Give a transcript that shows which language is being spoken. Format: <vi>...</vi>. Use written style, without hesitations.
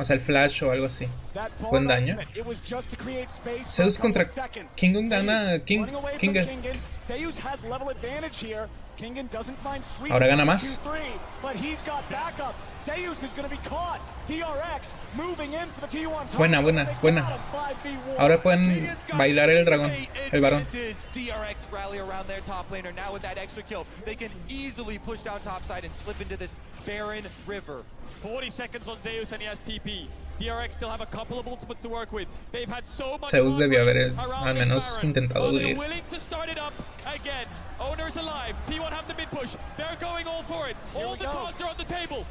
<es>O sea, el flash o algo así. Buen daño. Zeus contra Kingun gana Kingun.</es> <en>Zeus has level advantage here. Kingun doesn't find sweet.</en> <es>Ahora gana más.</es> <en>But he's got backup. Zeus is going to be caught. DRX moving in for the T1 top.</en> <es>Buena. Ahora pueden bailar el dragón, el varón.</es> <en>DRX rally around their top laner. Now with that extra kill, they can easily push down top side and slip into this barren river. 40 seconds on Zeus and he has TP. DRX still have a couple of ultimates to work with. They've had so much</en> <es>Zeus debió haber al menos intentado huir.</es> <en>Willing to start it up again. Owner's alive. T1 have the mid push. They're going all for it. All the cards are on the table.</en>